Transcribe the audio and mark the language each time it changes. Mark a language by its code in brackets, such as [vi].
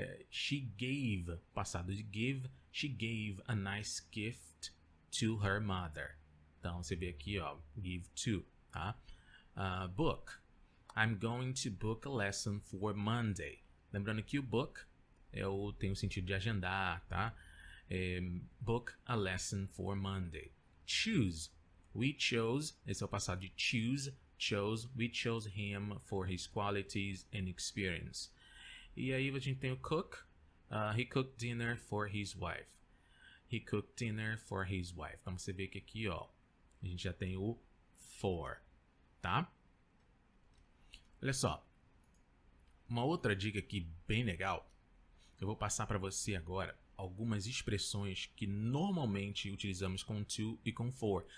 [en] She gave, [pt] passado de give, [en] she gave a nice gift to her mother. [pt] Então, você vê aqui, ó, give to, tá? [en] Book. I'm going to book a lesson for Monday. [pt] Lembrando que o book tem o sentido de agendar, tá? [en] Book a lesson for Monday. Choose. We chose, [pt] esse é o passado de [en] choose, chose, we chose him for his qualities and experience. [pt] E aí a gente tem o cook. [en] He cooked dinner for his wife. He cooked dinner for his wife. [pt] Então você vê que aqui, ó, a gente já tem o for, tá? Olha só. Uma outra dica aqui bem legal. Eu vou passar para você agora algumas expressões que normalmente utilizamos com to e com for.